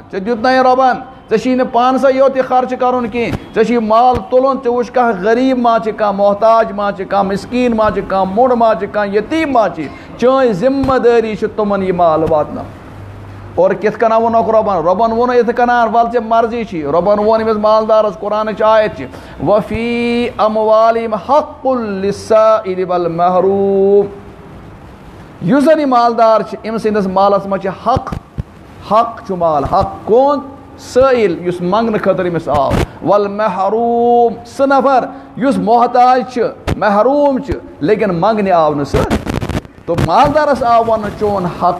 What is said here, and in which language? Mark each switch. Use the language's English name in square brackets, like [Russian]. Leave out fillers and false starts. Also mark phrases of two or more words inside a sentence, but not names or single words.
[Kashmiri] ژےٚ دیُتنَے رۄبن ژےٚ چھی نہٕ پانسٕے یوت یہِ خرچہٕ کرُن کینٛہہ ژےٚ چھی مال تُلُن ژٕ وٕچھ کانٛہہ غریٖب ما چھِ کانٛہہ محتاج ما چھِ کانٛہہ مِسکیٖن ما چھِ کانٛہہ موٚنڈ ما چھِ کانٛہہ یتیٖم ما چھِ چٲنۍ ذمہٕ دٲری چھِ تِمن یہِ مال واتناوُن اور کِتھ کٔنۍ ووٚنُکھ رۄبن ووٚن یِتھ کٔنۍ وَلہٕ ژےٚ مرضی چھِ رۄبن ووٚن أمِس مالدارس قرآنٕچ آیت چھِ [Arabic] وفی اموالِہِم حق للسائل والمحروم [Kashmiri] یُس زن یہِ مالدار چھِ أمۍ سٕنٛدِس مالس منٛز چھِ حق چھُ مال حق کون سٲیِل یُس منٛگنہٕ خٲطرٕ أمِس آو والمحروم سُہ نفر یُس محتاج چھُ محروم چھُ لیکن منٛگنہِ آو نہٕ سُہ تو مالدارس آو وننہٕ چون حق